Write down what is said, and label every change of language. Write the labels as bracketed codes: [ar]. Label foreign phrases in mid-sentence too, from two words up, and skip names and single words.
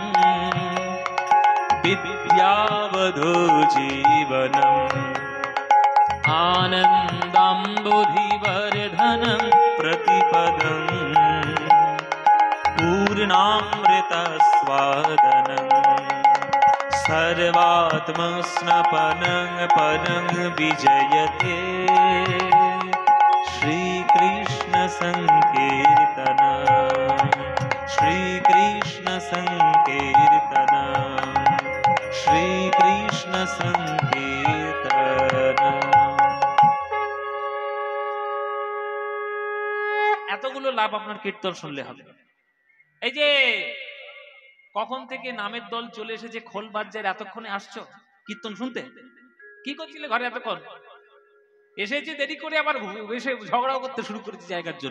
[sa] বিদ্যাবধূ জীবনম আনন্দাম্বুধিবর্ধনম প্রতিপদম পূর্ণামৃতস্বাদনম सर्वात्मस्नपनं परं विजयते श्रीकृष्ण संकीर्तनं श्रीकृष्ण संकीर्तनं श्रीकृष्ण संकीर्तनं। [bn] এতগুলো লাভ আপনার কীর্তন শুনলে হবে। এই যে কখন থেকে নামের দল চলে এসেছে খোল বাজার, এতক্ষণে আসছো কীর্তন শুনতে? কি করছিলে ঘরে এতক্ষণ? এসেছে দেরি করে, আবার এসে ঝগড়াও করতে শুরু করেছে জায়গার জন্য।